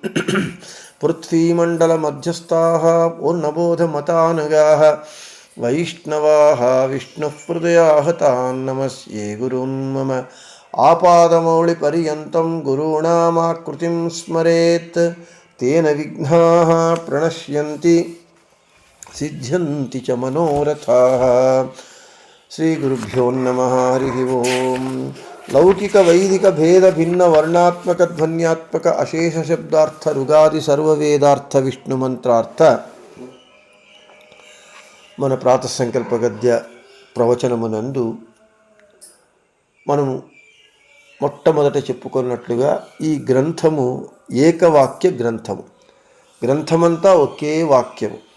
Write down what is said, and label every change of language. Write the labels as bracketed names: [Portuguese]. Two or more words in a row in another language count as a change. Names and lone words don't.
[Sanskrit] पृथ्वीमण्डलमध्यस्थाः पूर्णबोधमतानुगाः वैष्णवाः विष्णुहृदयाः तान् नमस्ये गुरून् मम आपादमौलिपर्यन्तं गुरूणामाकृतिं स्मरेत् तेन विघ्नाः प्रणश्यन्ति सिद्ध्यन्ति च मनोरथाः। श्री गुरुभ्यो नमः। हरिः ओम्। लौकिक वैदिक भेद भिन्न वर्णात्मक ध्वन्यात्मक अशेष शब्दार्थ ऋगादि सर्ववेदार्थ विष्णु मंत्रार्थ [Telugu] మన ప్రాత సంకల్ప గద్య ప్రవచనమునందు మనము మొట్టమొదట చెప్పుకున్నట్లుగా ఈ గ్రంథము ఏకవాక్య గ్రంథము. గ్రంథమంతా ఒకే వాక్యము.